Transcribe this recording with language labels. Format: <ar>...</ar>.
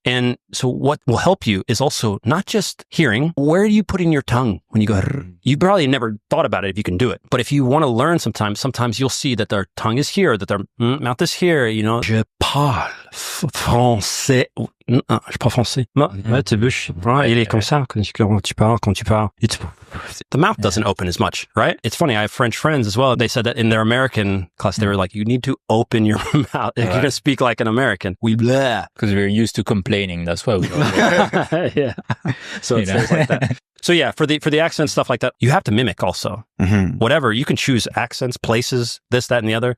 <en>And so what will help you is also not just hearing, where are you putting your tongue when you go, you probably never thought about it if you can do it. But if you want to learn sometimes you'll see that their tongue is here, that their mouth is here,</en> <fr>Je parle français. je parle français. Ouais, t'es bûche. Ouais, il est comme ça quand tu parles.</fr> <en>The mouth doesn't open as much, right? It's funny. I have French friends as well. They said that in their American class, they were like, you need to open your mouth if you're going to speak like an American. We blah. Because we're used to complaining. That's why we yeah. So it's like that. So yeah, for the accent stuff like that, you have to mimic also. Whatever, you can choose accents, places, this, that, and the other.</en>